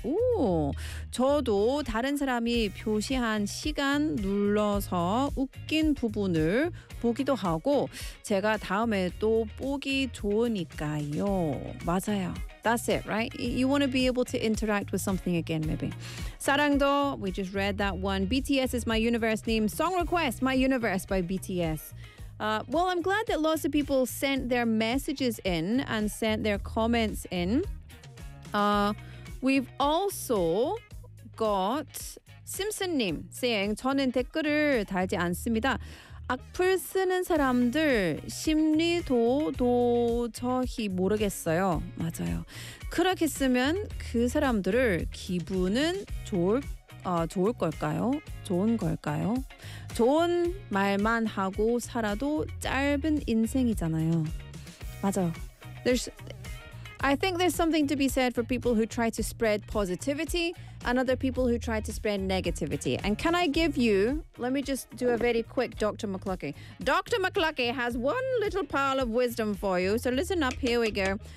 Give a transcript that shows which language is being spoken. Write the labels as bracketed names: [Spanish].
[Korean] 오, 저도 다른 사람이 표시한 시간 눌러서 웃긴 부분을 보기도 하고 제가 다음에 또 보기 좋으니까요. 맞아요. [English] That's it, right? You want to be able to interact with something again, maybe. 사랑도, we just read that one. BTS is my universe name. Song request, My Universe by BTS. Well, I'm glad that lots of people sent their messages in and sent their comments in. We've also got Simpson님 saying, [Korean] 저는 댓글을 달지 않습니다. 악플 쓰는 사람들 심리도도 저희 모르겠어요. 맞아요. 그렇게 쓰면 그 사람들을 기분은 좋을 걸까요? 좋은 걸까요? 좋은 말만 하고 살아도 짧은 인생이잖아요. 맞아요. [English] I think there's something to be said for people who try to spread positivity and other people who try to spread negativity. And can I give you, let me just do a very quick Dr. McCluckie. Dr. McCluckie has one little pearl of wisdom for you. So listen up, here we go.